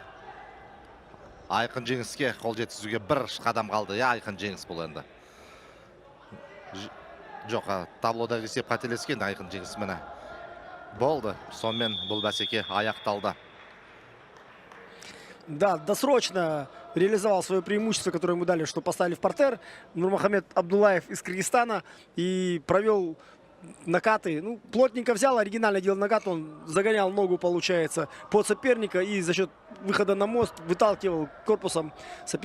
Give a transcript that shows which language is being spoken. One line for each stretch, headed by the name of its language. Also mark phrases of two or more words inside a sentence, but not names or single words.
Kazakh: Айқын жеңіске қол жеткізуге 1 қадам қалды. Айқын жеңіс бұл енді. Жоқ, таблодағы есеп қателескен, айқын жеңіс міне болды. Сонымен бұл бәсеке аяқталды.
Russian: Да, досрочно реализовал свое преимущество, которое ему дали, что поставили в партер. Нурмухаммед Абдуллаев из Кыргызстана и провел накаты. Ну, плотненько взял, оригинально делал накат. Он загонял ногу, получается, под соперника и за счет выхода на мост выталкивал корпусом соперника.